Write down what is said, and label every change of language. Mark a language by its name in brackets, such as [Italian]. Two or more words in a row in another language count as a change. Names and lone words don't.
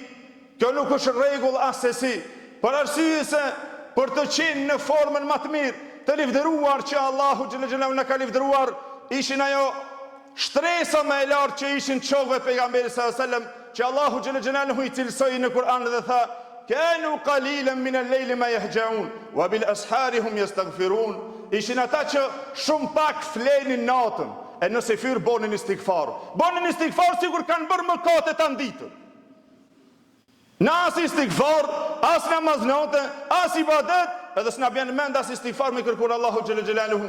[Albanian] Kjo nuk është rregull asesi, për arsye se për të qenë në formën më të mirë, të livdëruar që Allahu xhallahu na ka livdëruar, ishin ajo shtresa më e lartë që ishin çokëve pejgamberit [Arabic] صلى الله عليه وسلم, [Albanian] që Allahu xhallahu i cilësoi në Kur'an dhe tha: [Arabic] "كانوا قليلا من الليل ما يهجعون وبالأسحار هم يستغفرون." [Albanian] Ishin ata që shumë pak flenin natën, e nëse fyr bonin istighfar. Bonin istighfar sikur kanë bërë mëkate tan ditën. Në as istighfar, as namaz natë, as ibadet, edhe s'na bjen mend as istighfar me kërkuar Allahu xhallahu.